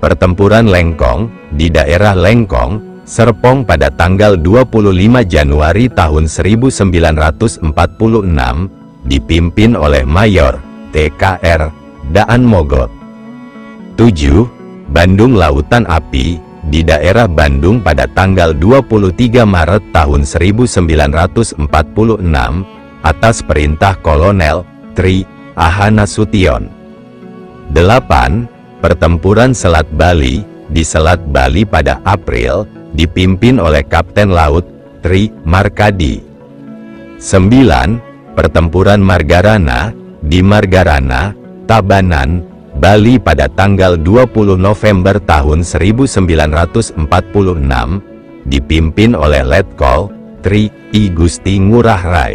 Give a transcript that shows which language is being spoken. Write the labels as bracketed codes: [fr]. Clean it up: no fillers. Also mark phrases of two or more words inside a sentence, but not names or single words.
[id] Pertempuran Lengkong, di daerah Lengkong, Serpong pada tanggal 25 Januari tahun 1946, dipimpin oleh Mayor TKR Daan Mogot. 7. Bandung Lautan Api, di daerah Bandung pada tanggal 23 Maret tahun 1946, atas perintah Kolonel Tri Ahana Sution. 8. Pertempuran Selat Bali, di Selat Bali pada April, dipimpin oleh Kapten Laut Tri Markadi. 9. Pertempuran Margarana, di Margarana, Tabanan, Bali pada tanggal 20 November tahun 1946, dipimpin oleh Letkol Tri I Gusti Ngurah Rai.